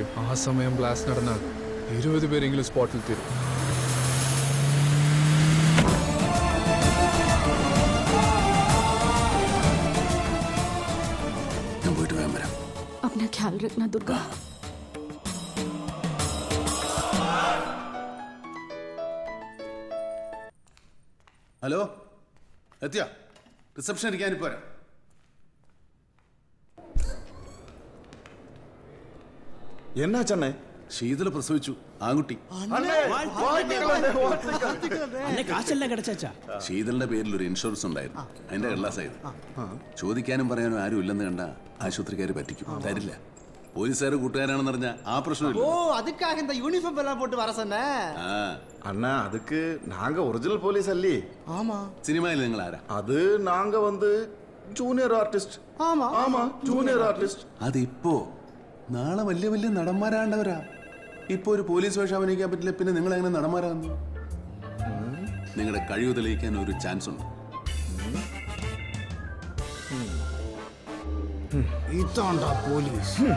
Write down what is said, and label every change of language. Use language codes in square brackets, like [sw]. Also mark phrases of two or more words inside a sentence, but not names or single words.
[ml] ആ സമയം ബ്ലാസ്റ്റ് നടന്നാൽ 20 പേരെങ്കിലും സ്പോട്ടിൽ തീരും. ഞാൻ പോയിട്ട് വേഗം വരാം. [hi] अपना ख्याल रखना दुर्गा. [ml] ഹലോ, എത്തിയാ? റിസപ്ഷൻ ഇരിക്കാനിപ്പോ വരാം. എന്നാ ചെന്നൈ? ശീതള പ്രസവിച്ചു, ആൺകുട്ടി. ശീതളിന്റെ പേരിൽ ഒരു ഇൻഷുറൻസ് ഉണ്ടായിരുന്നു. അതിന്റെ കള്ളാസായത്. ചോദിക്കാനും പറയാനും ആരും ഇല്ലെന്ന് കണ്ട ആശുപത്രിക്കാര് പറ്റിക്കും, തരില്ല. പോലീസുകാർ കൂട്ടുകാരാണെന്ന് പറഞ്ഞാൽ ആ പ്രശ്നമില്ല. [ta] ஓ அதுக்காக இந்த யூனிஃபார்ம் எல்லாம் போட்டு வர சொன்னே. அண்ணா அதுக்கு நாங்க [en] original police [ta] அல்லி. ஆமா. [ml] സിനിമയിൽ നിങ്ങൾ ആരാ? [ta] அது நாங்க வந்து [en] junior artist. [ta] ஆமா ஆமா [en] junior artist. [ml] അതിപ്പോ നാളെ വലിയ വലിയ നടന്മാരാണ്ടവരാ. ഇപ്പൊ ഒരു പോലീസ് വേഷം അഭിനയിക്കാൻ പറ്റില്ല, പിന്നെ നിങ്ങൾ എങ്ങനെ നടന്മാരാകുന്നു? നിങ്ങളുടെ കഴിവ് തെളിയിക്കാൻ ഒരു ചാൻസ് ഉണ്ട്. ഇതാണ്ടാ പോലീസ്.